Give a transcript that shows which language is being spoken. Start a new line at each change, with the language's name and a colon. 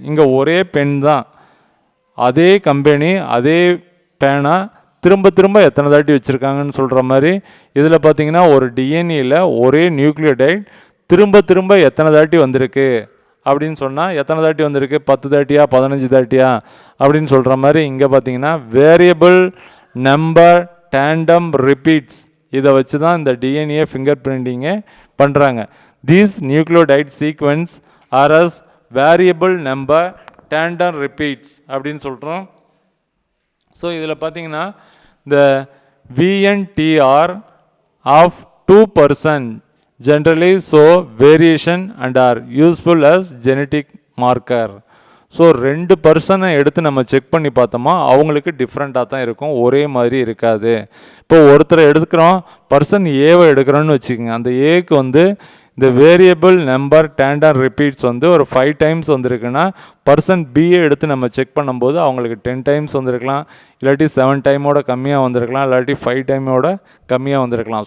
Tamil: இங்கே ஒரே பென் தான், அதே கம்பெனி அதே பேனா திரும்ப திரும்ப எத்தனை தாட்டி வச்சுருக்காங்கன்னு சொல்கிற மாதிரி இதில் பார்த்தீங்கன்னா ஒரு டிஎன்ஏல ஒரே நியூக்ளியோடைடு திரும்ப திரும்ப எத்தனை தாட்டி வந்திருக்கு அப்படின்னு சொன்னால் எத்தனை தாட்டி வந்திருக்கு, 10 தாட்டியா 15 தாட்டியா அப்படின்னு சொல்கிற மாதிரி இங்கே பார்த்தீங்கன்னா வேரியபிள் நம்பர் டேண்டம் ரிப்பீட்ஸ், இதை வச்சு தான் இந்த டிஎன்ஏ ஃபிங்கர் பிரிண்டிங்கே பண்ணுறாங்க.
English: these nucleotide sequence are as variable number tandem repeats
Tamil: அப்படின்னு சொல்கிறோம். ஸோ இதில் பார்த்தீங்கன்னா இந்த
English: VNTR of 2% generally show variation and are useful as genetic marker.
Tamil: So 2% எடுத்து நம்ம செக் பண்ணி பார்த்தோமா அவங்களுக்கு டிஃப்ரெண்ட்டாக தான் இருக்கும், ஒரே மாதிரி இருக்காது. இப்போ ஒருத்தரை எடுக்கிறோம், பர்சன் ஏவை எடுக்கிறோன்னு வச்சுக்கோங்க, அந்த ஏக்கு வந்து இந்த வேரியபிள் நம்பர் டேண்டம் ரிப்பீட்ஸ் வந்து ஒரு 5 டைம்ஸ் வந்திருக்குன்னா பர்சன் பிஏ எடுத்து நம்ம செக் பண்ணும்போது அவங்களுக்கு 10 டைம்ஸ் வந்திருக்கலாம், இல்லாட்டி 7 டைமோட கம்மியாக வந்திருக்கலாம், இல்லாட்டி 5 டைமோட கம்மியாக வந்திருக்கலாம்.